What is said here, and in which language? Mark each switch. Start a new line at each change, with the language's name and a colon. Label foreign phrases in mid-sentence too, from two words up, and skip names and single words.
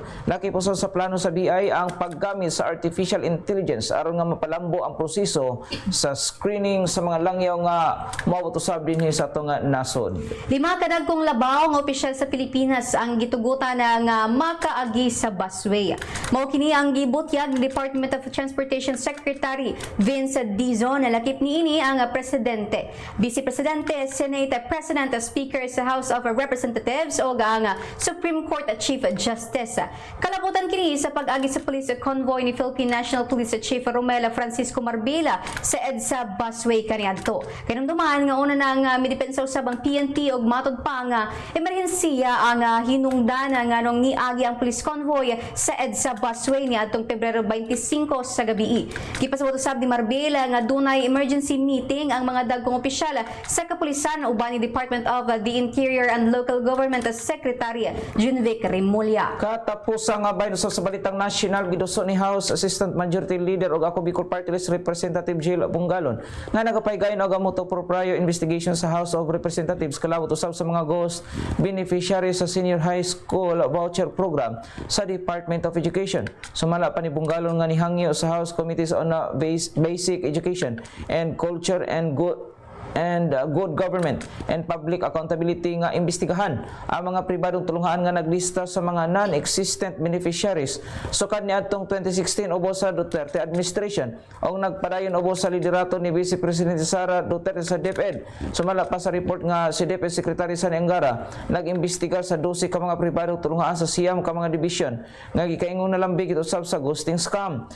Cebuano: Nakipuson sa plano sa BI ang paggamit sa
English: artificial intelligence
Cebuano: aron nga mapalambo ang proseso sa screening sa mga langyaw nga moabot usab dinhi sa ato nga nasod. 5 kadagkong labaw nga opisyal sa Pilipinas ang gitugutan nga makaagi sa busway. Mao kini ang gibutyag ni Department of Transportation Secretary Vince Dizon na lakip niini ang presidente, Vice Presidente, Senate President, Speaker sa House of Representatives o ang Supreme Court Chief Justice. Kalabutan kini sa pag-agi sa
English: police convoy
Cebuano: ni Philippine National Police Chief Romel Francisco Marbella sa EDSA busway kaniadto. Kanang duman nga una nang midepensa usab ang PNP og matod pa nga emerhensiya ang hinungdan nga nung niagi ang
English: police convoy
Cebuano: sa EDSA busway niadtong Pebrero 25 sa gabi. Gipasabot usab ni Marbella nga dunay
English: emergency meeting
Cebuano: ang mga dagkong opisyal sa kapulisan uban ni Department of the Interior and Local Government Secretary Junvic Remulla. Katapos ang bayan sa balitang nasyonal giduso ni House Assistant Majority Leader og ako Bicol Party List Representative Jill Bungalon nga nagapahigayon og amuto
English: for prior investigation
Cebuano: sa House of Representatives kalabot usab sa mga
English: ghost beneficiaries
Cebuano: sa Senior High School Voucher Program sa Department of Education. Sumala pa ni Bungalon nga nihangyo sa House Committees on Basic Education and Culture and Good Government and Public Accountability nga imbestigahan ang mga pribadong tulungan nga naglista sa mga
English: non-existent beneficiaries
Cebuano: sukad niadtong 2016 ubos sa Duterte administration o nagpadayon ubos sa liderato ni Vice Presidente Sara Duterte sa DepEd. Sumala pa sa report nga si DepEd Secretary Sani Angara nag-imbestigar sa 12 ka mga pribadong tulungan sa siyam ka mga division nga gikaingon na lambig usab sa
English: ghosting scam.